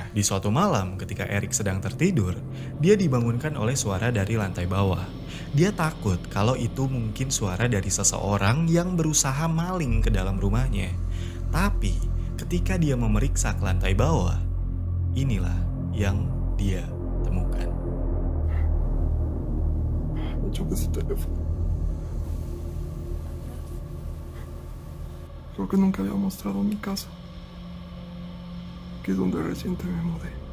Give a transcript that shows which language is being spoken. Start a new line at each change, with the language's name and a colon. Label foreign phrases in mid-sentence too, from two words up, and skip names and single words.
Indonesian: Di suatu malam ketika Eric sedang tertidur, dia dibangunkan oleh suara dari lantai bawah. Dia takut kalau itu mungkin suara dari seseorang yang berusaha maling ke dalam rumahnya. Tapi ketika dia memeriksa ke lantai bawah, inilah yang dia temukan.
Spanish: Yo ese teléfono. Creo que nunca había mostrado mi casa, que es donde reciente me mudé.